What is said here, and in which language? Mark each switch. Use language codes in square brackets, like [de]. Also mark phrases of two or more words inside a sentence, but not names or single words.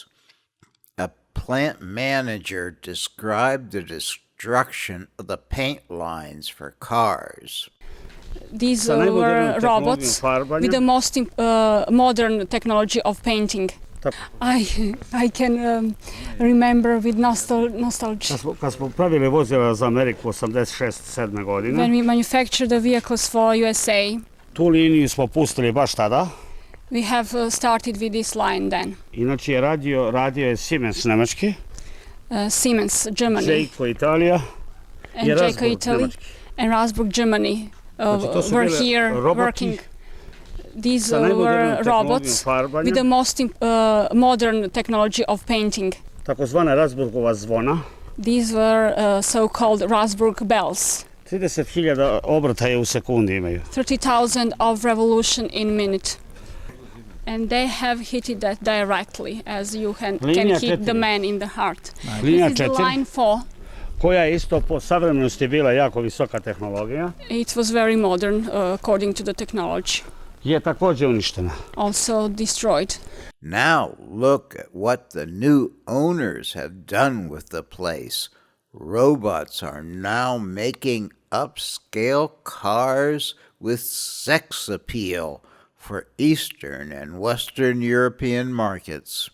[en] A plant manager described the destruction of the paint lines for cars. These were robots with the most modern technology of painting. I can remember with nostalgia. [sr] Kad smo pravili vozila za Ameriku 86-7 godine, [en] When we manufactured the vehicles for USA, [sr] tu liniju smo pustili baš tada. [en] we have started with this line then. [sr] Inače radio je Siemens nemački, [en] Siemens, Germany, [sr] Jayco Italija [en] and [sr] i Jayco Rasburg [en] Italy, [sr] nemački. [en] and Rasburg, Germany [sr] to su [en] were [sr] bile [en] here [sr] roboti [en] working. These [sr] sa [en] were [sr] najmodernijom [en] robots [sr] tehnologijom [en] with the [sr] farbanja, [en] most modern technology of painting. [sr] takozvana Rasburgova zvona. [en] These were so-called Rasburg bells. [sr] 30.000 obrtaja u sekundi imaju. [en] 30,000 of revolution in minute. And they have hit it that directly, as you can [sr] Linija [en] hit the [sr] 4. [en] man in the heart. [sr] Linija [en] This is the [sr] 4, [en] line 4. [sr] koja je isto po savremenosti bila jako visoka tehnologija, [en] It was very modern according to the technology. [sr] je također uništena. [en] Also destroyed. Now look at what the new owners have done with the place. Robots are now making upscale cars with sex appeal for Eastern and Western European markets.